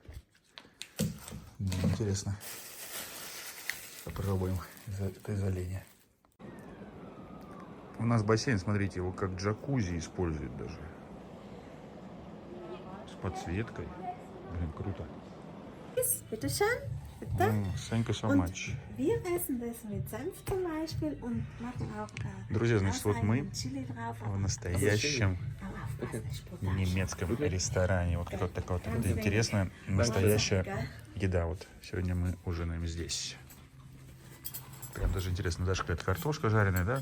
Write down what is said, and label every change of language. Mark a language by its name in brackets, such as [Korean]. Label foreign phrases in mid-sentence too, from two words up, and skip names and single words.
[Russian] Интересно. Попробуем это из оленя. У нас бассейн, смотрите, его как джакузи используют даже. С подсветкой. Блин, круто. [German] Bitte schön. Bitte. [English] Thank you so much. [German] Wir essen das mit Senf zum Beispiel und machen auch [Russian] Друзья, значит, вот мы [German] Chili drauf. [Russian] в настоящем немецком ресторане. Вот какая-то такая вот интересная, настоящая еда. Вот сегодня мы ужинаем здесь. Прям даже интересно, даже какая-то картошка жареная, да?